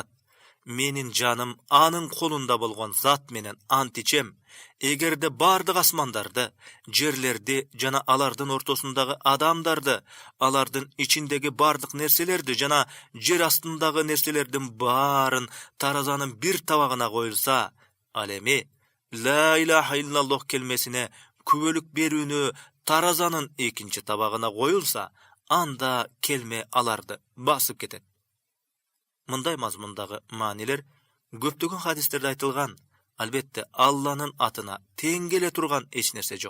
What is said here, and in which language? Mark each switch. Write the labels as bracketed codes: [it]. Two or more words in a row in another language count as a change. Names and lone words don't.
[ky] Менин жаным анын колунда болгон зат менен ант ичем, эгерде бардык асмандарды, жерлерди жана алардын ортосундагы адамдарды, алардын ичиндеги бардык нерселерди жана жер астындагы нерселердин баарын таразанын бир табагына коюлса, ал эми [ar] لا إله إلا الله [ky] келмесине күбөлүк берүүнү таразанын экинчи табагына коюлса, анда келме аларды басып кетет. Мындай мазмундагы маанилер көптөгөн хадистерде айтылган. Албетте, Алланын атына тең келе турган эч нерсе жок.